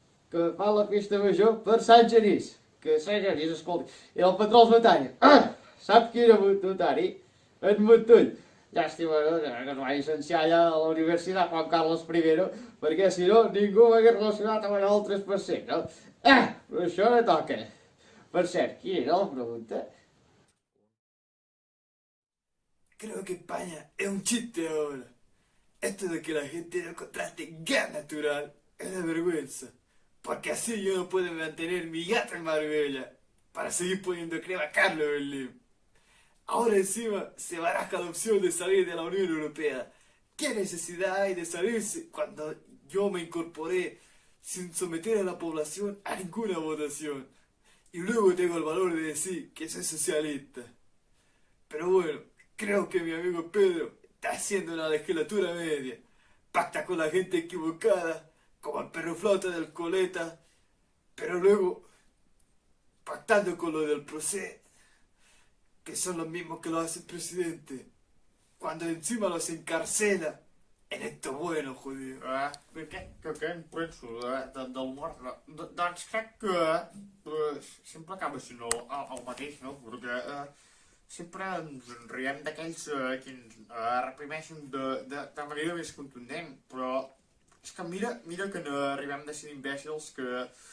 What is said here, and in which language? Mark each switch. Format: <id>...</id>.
<ca>Que fa la festa major per Sant Genís, que Sant Genís, escolta, i el patró els Batalla, sap qui era notari? En Montull. Llàstima, no? Que es va llicenciar allà a la Universitat Juan Carlos I, perquè si no ningú m'hagués relacionat amb el 3%, no? Però això no toca. Per cert,</ca> <es>¿quién era la pregunta? Creo que España es un chiste ahora. Esto de que la gente no contraste gas natural es una vergüenza. Porque así yo no puedo mantener mi gata en Marbella para seguir poniendo crema Carlos Berlín. Ahora encima se baraja la opción de salir de la Unión Europea. ¿Qué necesidad hay de salirse cuando yo me incorporé sin someter a la población a ninguna votación? Y luego tengo el valor de decir que soy socialista. Pero bueno, creo que mi amigo Pedro está haciendo una legislatura media. Pacta con la gente equivocada, como el perro flauta del Coleta, pero luego pactando con lo del procés, que son los mismos que lo hace el presidente, cuando encima los encarcela en esto bueno, judío.</es> <ca>Què en penso del mort? Doncs crec que sempre acaba sent el mateix, no? Perquè sempre ens riem d'aquells que ens reprimeixen de manera més contundent, però és que mira que no arribem de ser imbècils que</ca>